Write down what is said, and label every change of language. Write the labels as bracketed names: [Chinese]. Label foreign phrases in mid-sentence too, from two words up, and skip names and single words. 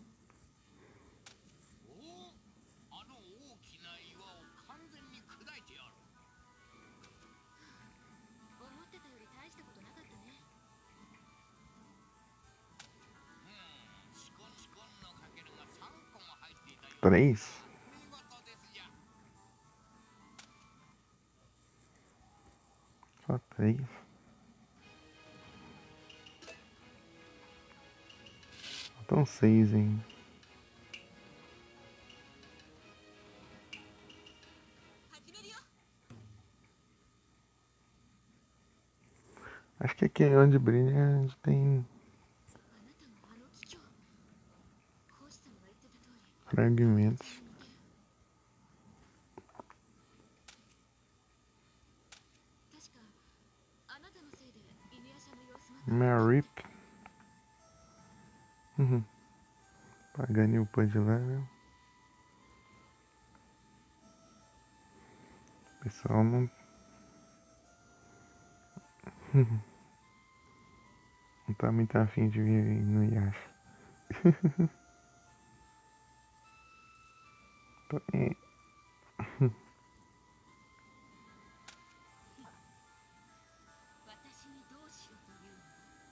[Japanese] おお、あの大きな岩を完全に砕いてやる。思ってたより大したことなかったね。シコンのかけらが3個も入っていたよう 3. 見事ですじゃ。 [Portuguese] Só 3. Faltam 6 ainda. Acho que aqui onde brilha tem [Japanese] あなたがあの桔梗。講師さんが言ってた通り。 [Portuguese] fragmentos. [Japanese] 確かあなたのせいで犬夜叉の様子が [Portuguese] Marip. Pagani upou de level. O pessoal não. Não tá muito afim de vir no Yasha. Porém, [Japanese] 私にどうしろというの？